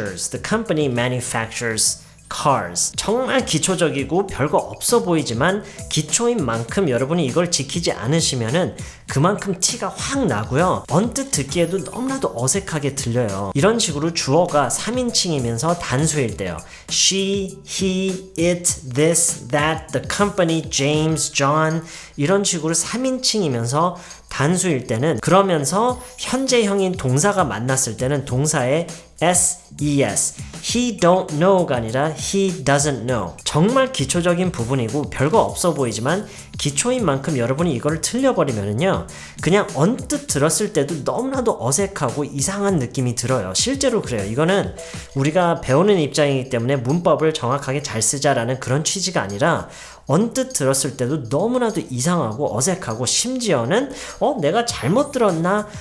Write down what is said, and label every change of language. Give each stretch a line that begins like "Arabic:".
English: The company manufactures cars.
Korean: 정말 기초적이고 별거 없어 보이지만 기초인 만큼 여러분이 이걸 지키지 않으시면은 그만큼 티가 확 나고요. 언뜻 듣기에도 너무나도 어색하게 들려요. 이런 식으로 주어가 3인칭이면서 단수일 때요.
English: She, he, it, this, that, the company, James, John
Korean: 이런 식으로 3인칭이면서 단수일 때는, 그러면서 현재형인 동사가 만났을 때는 동사에 s, es,
English: he don't know가 아니라 he doesn't know.
Korean: 정말 기초적인 부분이고 별거 없어 보이지만 기초인 만큼 여러분이 이걸 틀려버리면은요, 그냥 언뜻 들었을 때도 너무나도 어색하고 이상한 느낌이 들어요. 실제로 그래요. 이거는 우리가 배우는 입장이기 때문에 문법을 정확하게 잘 쓰자라는 그런 취지가 아니라 언뜻 들었을 때도 너무나도 이상하고 어색하고, 심지어는 내가 잘못 들었나?